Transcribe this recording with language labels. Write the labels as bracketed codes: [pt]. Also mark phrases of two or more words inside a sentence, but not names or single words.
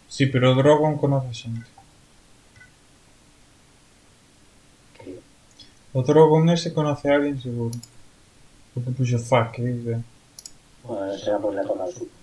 [gl] Sí, pero o Drogon conoce xente. Que, O Drogon ese conoce a alguén seguro. Porque puxo fuck, [es] que dice. bueno, será por la torre al sur.